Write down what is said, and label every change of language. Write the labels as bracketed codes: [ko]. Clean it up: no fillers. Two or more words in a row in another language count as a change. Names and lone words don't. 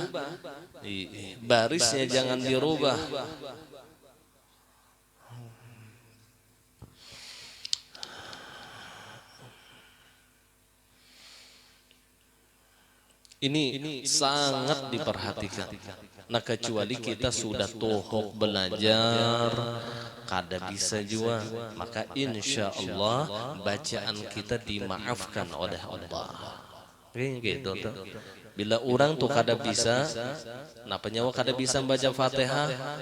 [id] Barisnya jangan dirubah. Ini sangat diperhatikan. Nah kecuali kita sudah tohok belajar, [bjn] kada bisa [id] juga, maka [ar] insya Allah [id] bacaan kita dimaafkan oleh Allah. Gitu tuh. Bila orang tuh [bjn] kada bisa, [id] kenapa nyawa [bjn] kada bisa [id] membaca Fatihah?